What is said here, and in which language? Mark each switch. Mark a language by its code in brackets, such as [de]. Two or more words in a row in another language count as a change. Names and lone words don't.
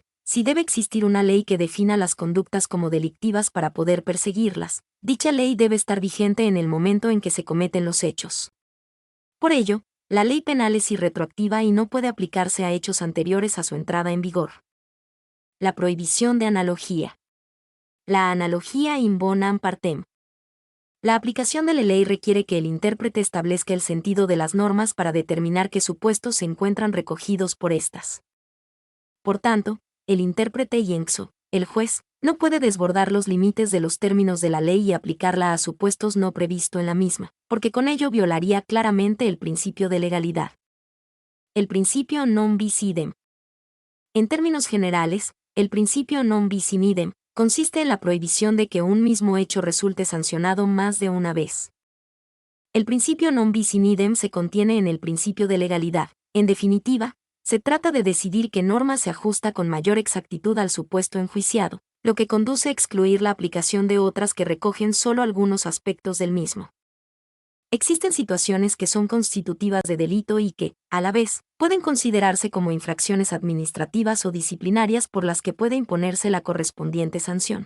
[es] Si debe existir una ley que defina las conductas como delictivas para poder perseguirlas, dicha ley debe estar vigente en el momento en que se cometen los hechos. Por ello, la ley penal es irretroactiva y no puede aplicarse a hechos anteriores a su entrada en vigor. La prohibición de analogía. La analogía [la] in bonam partem. [es] La aplicación de la ley requiere que el intérprete establezca el sentido de las normas para determinar qué supuestos se encuentran recogidos por estas. Por tanto, el intérprete ienxo, el juez, no puede desbordar los límites de los términos de la ley y aplicarla a supuestos no previsto en la misma, porque con ello violaría claramente el principio de legalidad. El principio [la] non bis idem. [es] En términos generales, el principio [la] non bis in idem [es] consiste en la prohibición de que un mismo hecho resulte sancionado más de una vez. El principio [la] non bis in idem [es] se contiene en el principio de legalidad. En definitiva, se trata de decidir qué norma se ajusta con mayor exactitud al supuesto enjuiciado, lo que conduce a excluir la aplicación de otras que recogen solo algunos aspectos del mismo. Existen situaciones que son constitutivas de delito y que, a la vez, pueden considerarse como infracciones administrativas o disciplinarias por las que puede imponerse la correspondiente sanción.